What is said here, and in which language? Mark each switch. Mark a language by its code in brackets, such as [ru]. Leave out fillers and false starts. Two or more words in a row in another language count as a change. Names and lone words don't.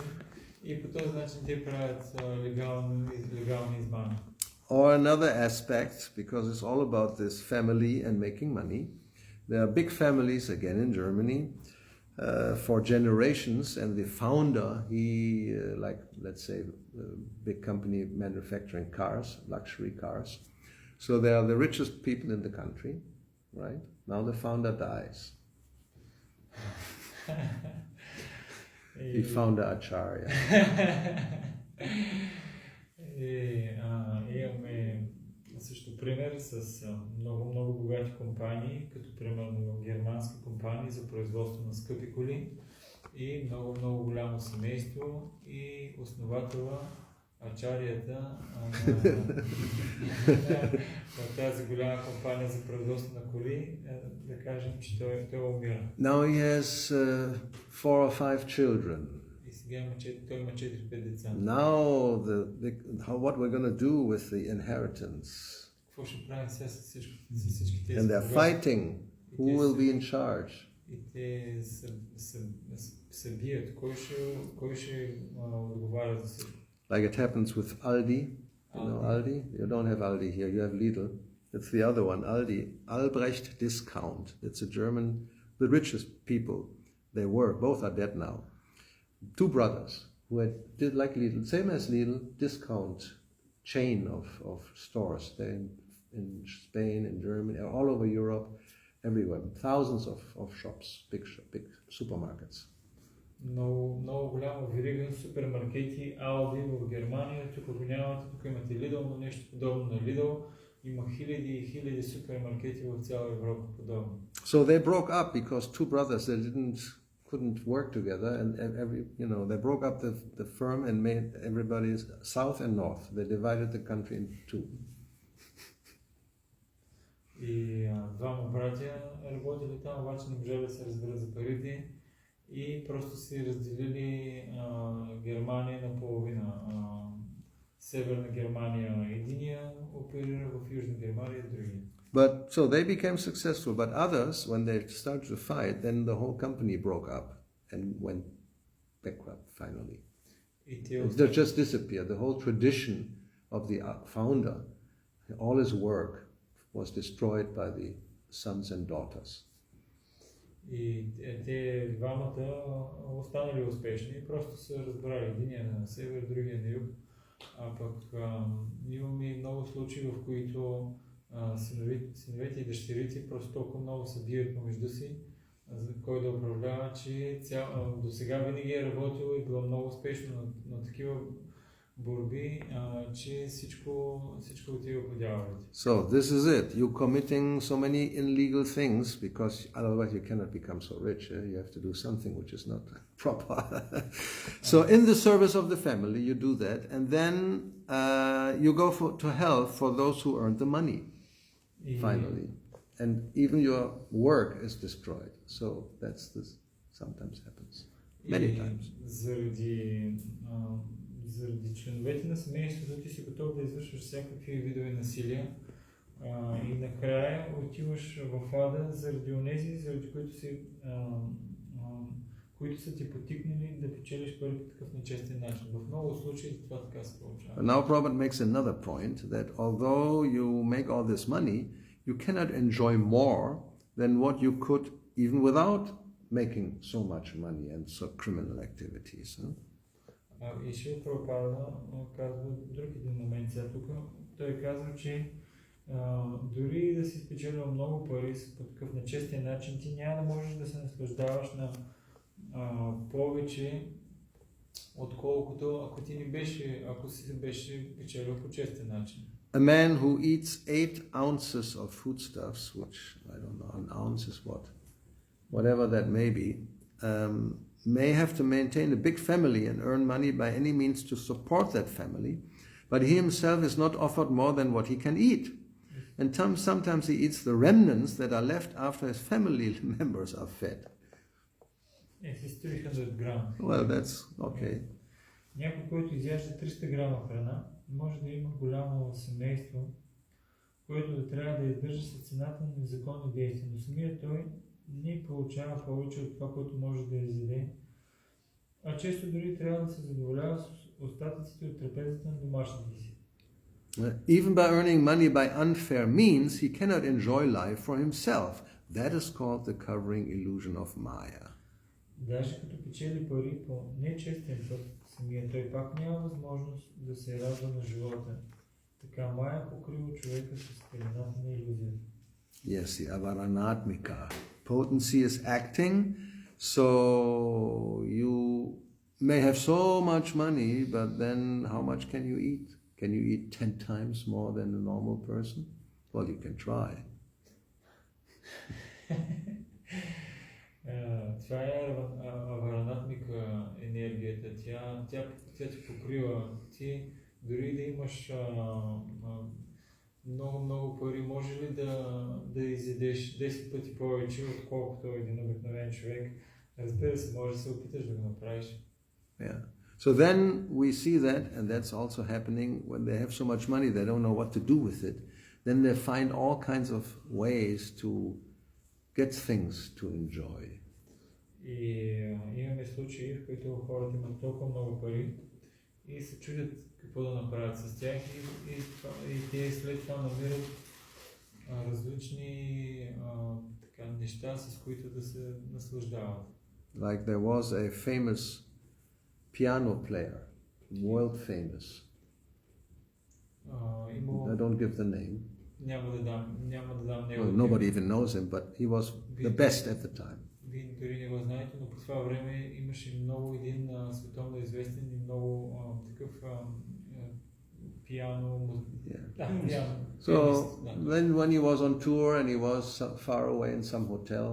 [bg] И по този начин те правят легални измами. [en] Or another aspect, because it's all about this family and making money. There are big families, again in Germany, for generations, and the founder, he, like, let's say, a big company manufacturing cars, luxury cars. So they are the richest people in the country, right? Now the founder dies. He found Acharya. [bg] Имаме също пример с много богати компании, като примерно германски компании за производство на скъпи коли и много голямо семейство и основателя ачарията в тази голяма компания за производство на коли, да кажем, че той умира. [en] Now he has 4 or 5 children. [bg] И сега той има 4-5 деца. [en] Now what we're going to do with the inheritance? [bg] Какво ще правим сега с всички тези? [en] And they're fighting. Who will be in charge? [bg] И те се бият. Кой ще отговаря за всичко? [en] Like it happens with Aldi. You know Aldi? You don't have Aldi here. You have Lidl. It's the other one, Aldi. Albrecht Discount. It's a German, the richest people. They were. Both are dead now. 2 brothers who did like Lidl, same as Lidl, discount chain of stores. They're in Spain, in Germany, all over Europe, everywhere. Thousands of shops, big supermarkets. [bg] Много голяма верига супермаркети, Алди в Германия, тук го нямате, тук имате Lidl, но нещо подобно на Lidl. Има хиляди и хиляди супермаркети в цяла Европа подобно. [en] So they broke up because 2 brothers couldn't work together, and they broke up the firm and made everybody south and north. They divided the country in 2. [bg] И двама братя работили там, обаче не можели да се разберат за парите и просто си разделили Германия на половина. Северна Германия единия оперира в Южна Германия другия. [en] But so they became successful, but others, when they started to fight, then the whole company broke up and went bankrupt finally. They just disappeared. The whole tradition of the founder, all his work was destroyed by the sons and daughters. [bg] И те двамата останали успешни, просто са разбрали единия на север, другия на юг. А пък имаме много случаи, в които синовете и дъщерите просто толкова много се бият помежду си, за кой да управлява, че до сега винаги е работило и било много успешно на такива борби, че всичко отива по дяволите. [en] So this is it. You're committing so many illegal things because otherwise you cannot become so rich. You have to do something which is not proper. So in the service of the family you do that, and then you go to hell for those who earned the money. Finally, and even your work is destroyed. So that's this. Sometimes happens. Many times. [bg] Заради членовете на семейството ти си готов да извършваш всякакви видове насилия и накрая отиваш в ада заради онези, заради които са ти потикнали да печелиш пари по такъв нечестен начин. В много случаи това така се получава. [en] Now Prabhupada makes another point that although you make all this money, you cannot enjoy more than what you could even without making so much money and so criminal activities. [bg] И Шрила Прабхупада казва друг един момент сега тук. Той казва, че дори да си спечелил много пари по такъв нечестен начин, ти няма да можеш да се наслаждаваш на повече, отколкото ако си беше печелил по честен начин. [en] A man who eats 8 ounces of foodstuffs, which I don't know, an ounce is whatever that may be, may have to maintain a big family and earn money by any means to support that family, but he himself is not offered more than what he can eat. And sometimes he eats the remnants that are left after his family members are fed. Yes, it's 300 grams. Well, that's okay. [bg] Някой, който изяжда 300 грама храна, може да има голямо семейство, което да трябва да издържа с цената на незаконни действия, но самият той не получава повече от това, което може да изяде, а често дори трябва да се задоволява с остатъците от трапезата на домашните си. [en] Even by earning money by unfair means, he cannot enjoy life for himself. That is called the covering illusion of Maya. [bg] Даже като печели пари по нечестен път, самият той пак няма възможност да се радва на живота. Така Мая покрива човека с пелената на илюзията. [en] Yes, the avaranatmika. Potency is acting, so you may have so much money, but then how much can you eat? Can you eat 10 times more than a normal person? Well, you can try. [bg] Това е аваранатмика енергията. Тя ти покрива. Ти Дори да имаш много пари, може ли да изядеш 10 пъти повече, отколкото един обикновен човек? Разбира се, може да се опиташ да го направиш. [en] Yeah. So then we see that, and that's also happening when they have so much money, they don't know what to do with it. Then they find all kinds of ways to get things to enjoy. [bg] И имаме случаи, в които хората имат толкова много пари и се чудят какво да направят с тях и те след това намират различни неща, с които да се наслаждават. [en] Like there was a famous piano player, world famous. I don't give the name. [bg] Няма да дам [en] Well, nobody even knows him, but he was the best at the time. [bg] Вие дори не го знаете, но по това време имаше много един световно известен и много такъв пиано. [en] So then when he was on tour and he was far away in some hotel,